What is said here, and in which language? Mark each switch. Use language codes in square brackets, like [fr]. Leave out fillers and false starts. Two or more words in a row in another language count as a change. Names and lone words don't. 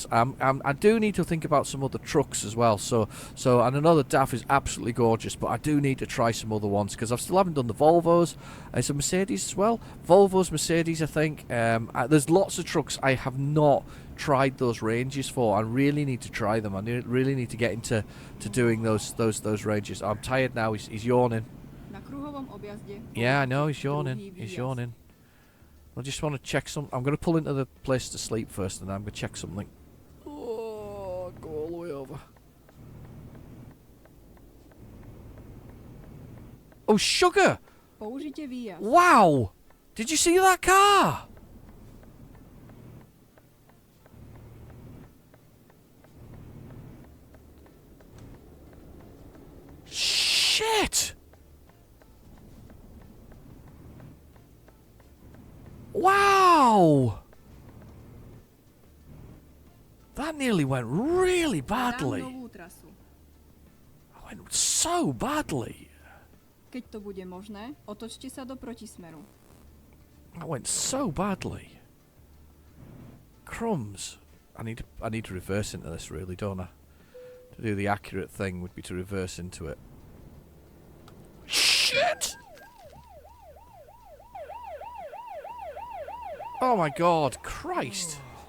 [en] I do need to think about some other trucks as well. So and another DAF is absolutely gorgeous, but I do need to try some other ones because I still haven't done the Volvos. It's a Mercedes as well. Volvos, Mercedes, I think. There's lots of trucks I have not tried those ranges for. I really need to try them. I really need to get into doing those ranges. I'm tired now. He's yawning. [sk] Na kruhovom objazde [en] Yeah, I know he's [sk] druhý [en] yawning. [sk] výjazd. [en] He's yawning. I just want to check some. I'm going to pull into the place to sleep first, and then I'm going to check something. Oh, go all the way over. Oh, sugar! [sk] Použite výjazd. [en] Wow! Did you see that car? Shit! Wow! That nearly went really [sk] Dám [en] badly. [sk] novú trasu. [en] It went so badly. [sk] Keď to bude možné, otočte sa do protismeru. [en] That went so badly. Crumbs. I need to reverse into this, really, don't I? To do the accurate thing would be to reverse into it. Shit! Oh my God, Christ!